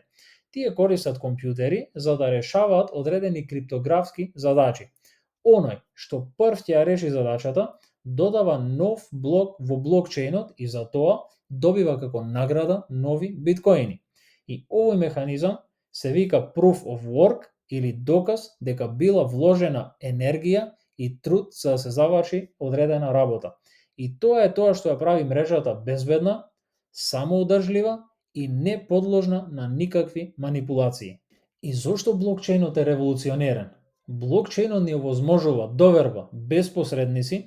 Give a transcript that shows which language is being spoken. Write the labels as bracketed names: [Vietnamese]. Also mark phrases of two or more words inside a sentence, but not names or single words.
[Macedonian] Тие користат компјутери за да решаваат одредени криптографски задачи. Оној што прв ќе ја реши задачата, додава нов блок во блокчейнот и за тоа добива како награда нови биткоини. И овој механизам се вика [English] proof of work [Macedonian] или доказ дека била вложена енергија и труд за да се заврши одредена работа. И тоа е тоа што ја прави мрежата безбедна, самоодржлива и не подложна на никакви манипулации. И зошто блокчейнот е револуционерен? Блокчейнот ни овозможува доверба без посредници.